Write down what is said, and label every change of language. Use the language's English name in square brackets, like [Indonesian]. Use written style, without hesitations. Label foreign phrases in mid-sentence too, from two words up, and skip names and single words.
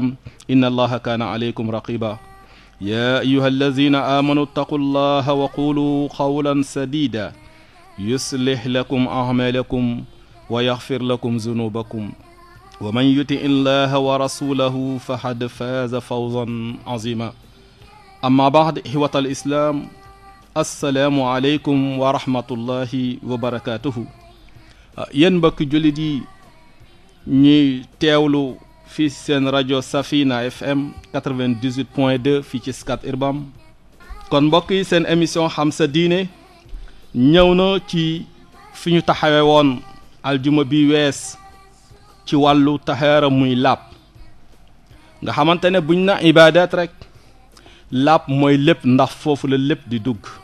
[Arabic] إن الله كان عليكم رقيبا يا أيها الذين آمنوا اتقوا الله وقولوا قولا سديدا يصلح لكم أعمالكم ويغفر لكم ذنوبكم ومن يطع الله ورسوله فقد فاز فوزا عظيما أما بعد إخوة الإسلام السلام عليكم ورحمة الله وبركاته [Wolof] yéen mbokki jullit yi ñuy teewlu fii seen rajo Safina FM 98.2 fii ci Scat Urbam kon mbokk yi seen émission xam sa diine ñëw na ci fi ñu taxawe woon aljuma bi wees ci wàllu taxaara muy laab nga xamante ne buñ na ibadat rek laab mooy lépp ndax foofu la lépp di dugg